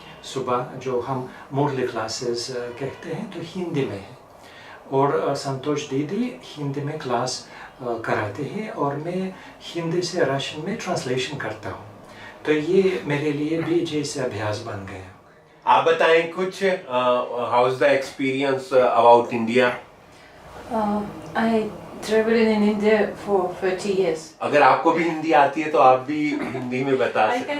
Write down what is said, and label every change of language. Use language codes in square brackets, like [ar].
[hi] सुबह जो हम मुरली क्लासेस कहते हैं तो हिंदी में है, और संतोष दीदी हिंदी में क्लास कराते हैं और मैं हिंदी से रशियन में ट्रांसलेशन करता हूँ। तो ये मेरे लिए भी जैसे अभ्यास बन गया। आप बताएं कुछ, [en] How is the experience about India? I traveled in India for 30 years. [hi] अगर आपको भी हिंदी आती है तो आप भी हिंदी में बता सकते हैं।